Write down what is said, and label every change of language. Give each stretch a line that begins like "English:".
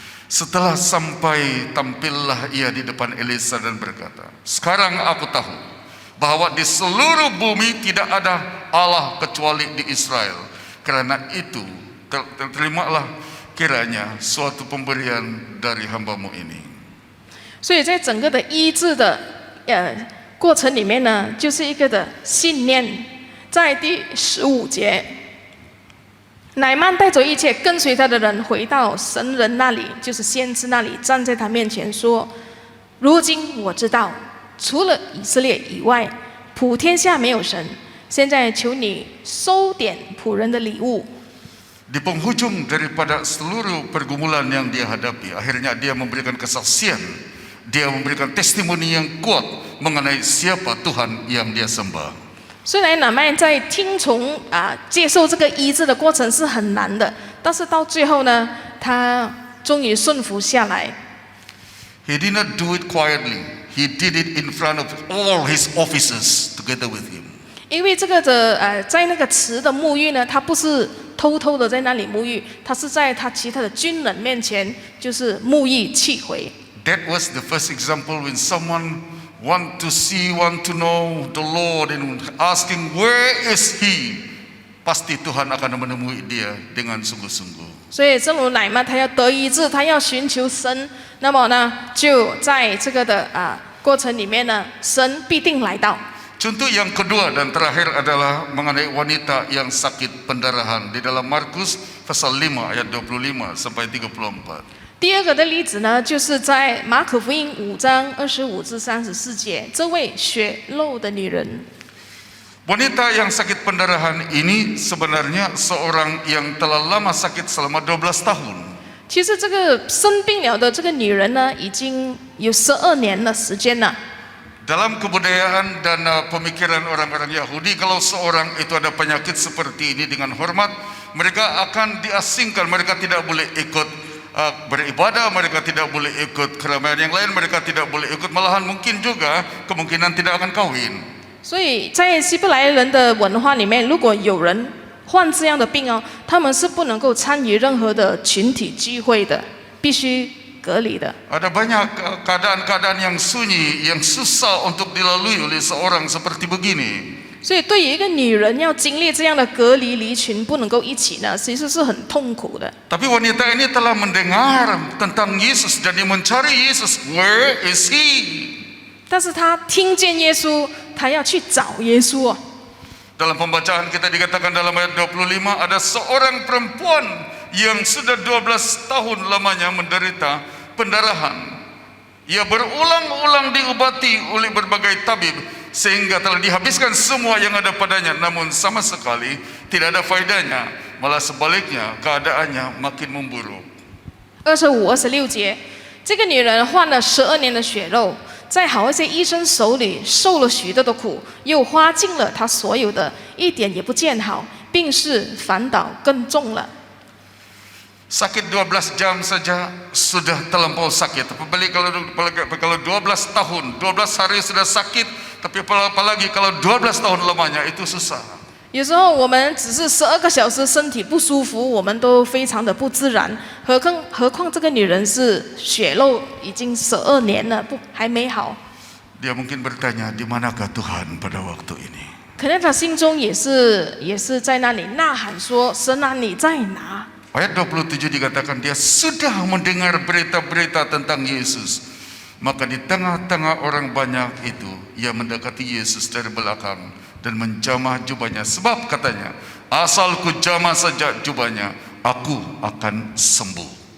Indonesian: Setelah sampai, tampillah ia di depan Elisa dan berkata, sekarang aku tahu bahwa di seluruh bumi tidak ada Allah kecuali di Israel. Karena itu terimalah kiranya suatu pemberian dari hambamu ini.
Chinese: 所以在整个的医治的过程里面呢，就是一个的信念。在第15节，乃曼带着一切跟随他的人回到神人那里，就是先知那里，站在他面前说：“如今我知道，除了以色列以外，普天下没有神。现在求你收点仆人的礼物。”
Malay: Di penghujung daripada seluruh pergumulan yang dia hadapi, akhirnya dia memberikan kesaksian, dia memberikan testimoni yang kuat mengenai siapa Tuhan yang dia sembah.
Chinese: 虽然乃曼在听从接受这个医治的过程是很难的，但是到最后呢，他终于顺服下来。
English: He did not do it quietly. He did it in front of all his officers together with him.
Chinese: 因为这个的在那个池的沐浴呢，他不是偷偷的在那里沐浴，他是在他其他的军人面前，就是沐浴气回。
English: That was the first example when someone want to see, want to know the Lord and asking where is He,
Malay: pasti Tuhan akan menemui dia dengan sungguh-sungguh.
Chinese: 所以正如乃曼他要得医治，他要寻求神，那么呢，就在这个的过程里面呢，神必定来到。
Malay: Contoh yang kedua dan terakhir adalah mengenai wanita yang sakit pendarahan di dalam Markus pasal 5 ayat 25 sampai 34.
Chinese: 第二个的例子呢，就是在马可福音5章25至34节，这位血漏的女人。
Malay: Wanita yang sakit pendarahan ini sebenarnya seorang yang telah lama sakit selama 12 tahun.
Chinese: 其实这个生病了的这个女人呢，已经有12年的时间了。
Malay: Dalam kebudayaan dan pemikiran orang-orang Yahudi, kalau seorang itu ada penyakit seperti ini dengan hormat, mereka akan diasingkan, mereka tidak boleh ikut beribadah, mereka tidak boleh ikut keramaian yang lain, mereka tidak boleh ikut, malahan mungkin juga kemungkinan tidak akan kawin.
Chinese: 所以在希伯来人的文化里面，如果有人患这样的病哦，他们是不能够参与任何的群体聚会的，必须隔离的。
Malay: Ada banyak keadaan-keadaan yang sunyi, yang susah untuk dilalui oleh seorang seperti begini. 所以对于一个女人要经历这样的隔离离群，不能够一起呢，其实是很痛苦的。 Tapi wanita ini telah mendengar tentang Yesus dan dia mencari Yesus.
English: Where is He?
Chinese: 但是她听见耶稣，她要去找耶稣哦。
Indonesian: Dalam pembacaan kita dikatakan dalam ayat 25 ada seorang perempuan yang sudah 12 tahun lamanya menderita pendarahan. Ia berulang-ulang diobati oleh berbagai tabib sehingga telah dihabiskan semua yang ada padanya, namun sama sekali tidak ada faedahnya, malah sebaliknya keadaannya makin memburuk.
Chinese: 25、26节，这个女人患了12年的血肉，在好一些医生手里受了许多的苦，又花尽了她所有的，一点也不见好，病势反倒更重了。
Malay: Sakit 12 jam saja sudah terlampau sakit. Apalagi kalau 12 tahun, 12 hari sudah sakit, tapi apalagi kalau 12 tahun lamanya itu susah.
Chinese: 有时候我们只是12个小时身体不舒服，我们都非常的不自然，何况这个女人是血肉已经12年了，还没好。
Malay: Dia mungkin bertanya, di manakah Tuhan pada waktu ini?
Chinese: 可能她心中也是在那里呐喊说：“神啊，你在哪？”
Malay: Ayat 27 dikatakan dia sudah mendengar berita-berita tentang Yesus.
Indonesian: Maka di tengah-tengah orang banyak itu, ia mendekati Yesus dari belakang dan menjamah jubahnya. Sebab katanya, asal ku jamah saja jubahnya, aku akan sembuh.